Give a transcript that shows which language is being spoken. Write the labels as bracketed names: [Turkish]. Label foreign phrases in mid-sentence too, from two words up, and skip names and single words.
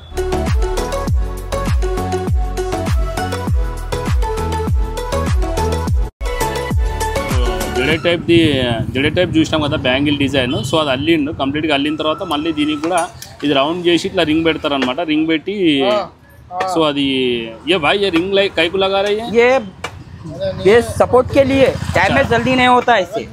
[Telugu] జడే టైప్ చూసినాం కదా బ్యాంగిల్ డిజైన్. సో అది అల్లిండు కంప్లీట్గా అల్లిన తర్వాత మళ్ళీ దీనికి కూడా ఇది రౌండ్ చేసి ఇట్లా రింగ్ పెడతారనమాట. రింగ్ పెట్టి సో అది [Hindi] ये भाई ये रिंग लाइट काहे को लगा रही है? ये बेस सपोर्ट के लिए. डैमेज जल्दी नहीं होता है इससे.